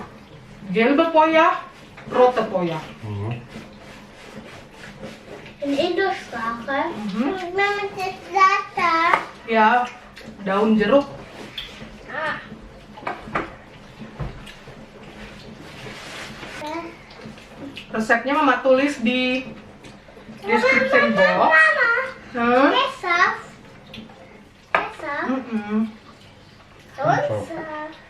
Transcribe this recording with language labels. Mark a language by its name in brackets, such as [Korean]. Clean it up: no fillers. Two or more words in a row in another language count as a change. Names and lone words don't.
[German] Gelbe poja, rote poja. In Indo-Sprache. Mama, das ist Latte. [Indonesian] Ya, daun jeruk. Ah. Resepnya Mama tulis di [English] description box. [German] Mama, Hah? besser. Besser. Besser.